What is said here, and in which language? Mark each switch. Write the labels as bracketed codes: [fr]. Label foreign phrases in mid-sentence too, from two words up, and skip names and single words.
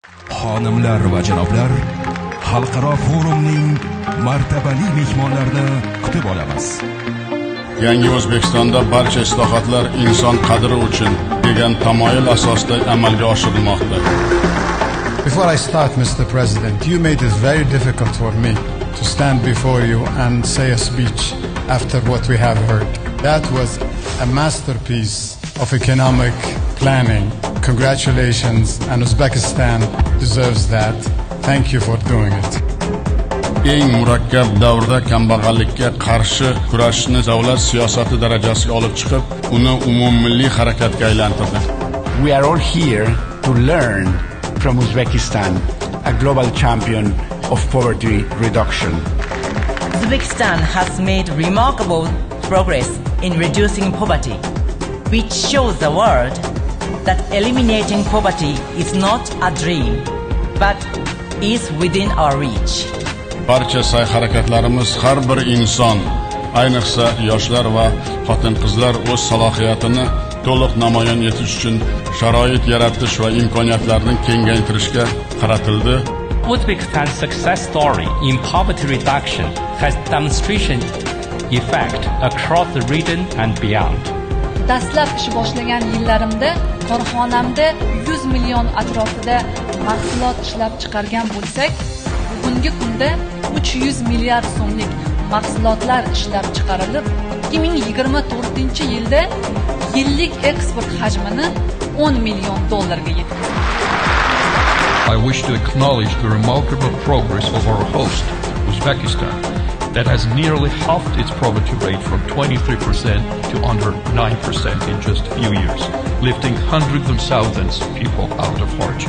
[uz] Xonimlar va janoblar, xalqaro forumning martabali mehmonlarini kutib olamiz. Yangi O'zbekistonda barcha islohotlar inson qadri uchun degan tamoyil asosida amalga oshirilmoqda. [en] Before I start, Mr. President, you made it very difficult for me to stand before you and say a speech after what we have heard. That was a masterpiece of economic planning. Congratulations, and Uzbekistan deserves that. Thank you for doing it. [uz] Eng murakkab davrda kambag'allikka qarshi kurashishni davlat siyosati darajasiga olib chiqib, uni umummilliy harakatga aylantirdi. [en] We are all here to learn from Uzbekistan, a global champion of poverty reduction. Uzbekistan has made remarkable progress in reducing poverty, which shows the world that eliminating poverty is not a dream, but is within our reach. [uz] Barcha sa'y-harakatlarimiz har bir inson, ayniqsa yoshlar va xotin-qizlar o'z salohiyatini to'liq namoyon etish uchun sharoit yaratish va imkoniyatlarni kengaytirishga qaratildi. [en] Uzbekistan's success story in poverty reduction has demonstration effect across the region and beyond. [uz] Dastlab ish boshlagan yillarimda korxonamda 100 million atrofida mahsulot ishlab chiqargan bo'lsak, bugungi kunda 300 milliard so'mlik mahsulotlar ishlab chiqarilib, 2024-yilda yillik eksport hajmini $10 million ga yetdi. [en] I wish to acknowledge the remarkable progress of our host, Uzbekistan, that has nearly halved its poverty rate from 23% to under 9% in just a few years, lifting hundreds of thousands of people out of hardship.